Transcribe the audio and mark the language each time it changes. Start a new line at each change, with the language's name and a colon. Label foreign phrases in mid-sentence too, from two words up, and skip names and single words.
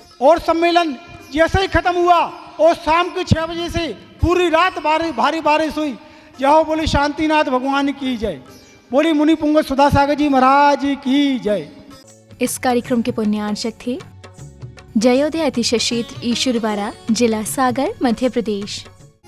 Hindi: और सम्मेलन जैसे ही खत्म हुआ और शाम के 6 बजे से पूरी रात भारी बारिश हुई। जय बोले शांतिनाथ भगवान की जय, बोली मुनि पुंग सुधा सागर जी महाराज की जय। इस कार्यक्रम के पुण्यार्चक थे जयोदय अतिशय क्षेत्र ईश्वरवाड़ा, जिला सागर, मध्य प्रदेश।